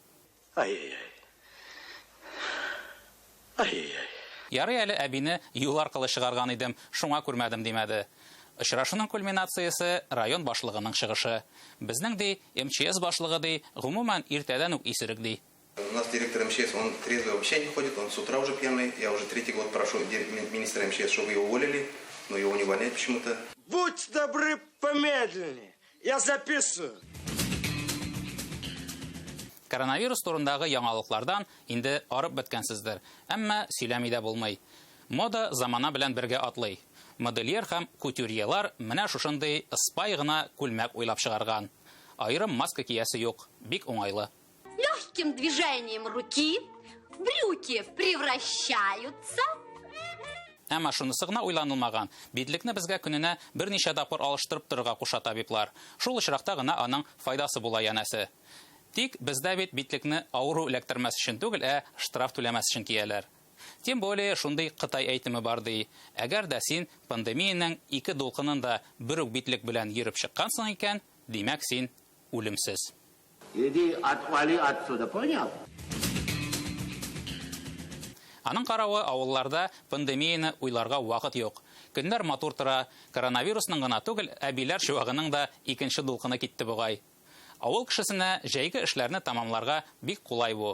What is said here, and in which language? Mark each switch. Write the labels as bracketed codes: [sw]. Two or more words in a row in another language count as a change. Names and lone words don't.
[tt] Ярый әле әбине юл аркылы чыгарган идем, шуңа күрмәдем димәде. Очрашуның кульминациясе район башлыгының чыгышы. Безнең ди, МЧС башлыгы ди, гомумән иртәдән үк исерек ди. [ru] У нас директор МЧС, он трезвый вообще не ходит, он с утра уже пьяный. Я уже 3-й год прошу министра МЧС, чтобы его уволили, но его не увольняют почему-то. Будь добры, помедленнее. Я записываю. [tt] Коронавирус турындагы яңалыклардан инде арып беткәнсездер. Әмма сөйләми дә булмый. Мода замана белән бергә атлый. Модельер һәм кутюрьелар менә шушындый спай гына күлмәк уйлап чыгарган. Айрым маска киясе юк, бик уңайлы. [ru] Легким движением руки брюки превращаются. [tt] Әмма шунысы гына уйланылмаган. Бидлекне безгә көненә берничә тапкыр алыштырып торырга куша табиблар. Шул очракта гына аның файдасы була янәсе. Тик бездә бит бидлекне авыру эләктермәс өчен түгел, штраф түләмәс өчен кияләр. [ru] Тем более [tt] шундый Кытай әйтеме бар ди. Әгәр дә син пандемияның 2 дулкынында бер үк битлек белән йөреп чыккансың икән, димәк син үлемсез. [ru] Иди отвали отсюда, понял? [tt] Аның каравы авылларда пандемияны уйларга вакыт юк. Көннәр матур тора, коронавирусның гына түгел, әбиләр чуагының да 2нче дулкыны китте бугай. Авыл кешесенә җәйге эшләрне тамамларга бик кулай бу.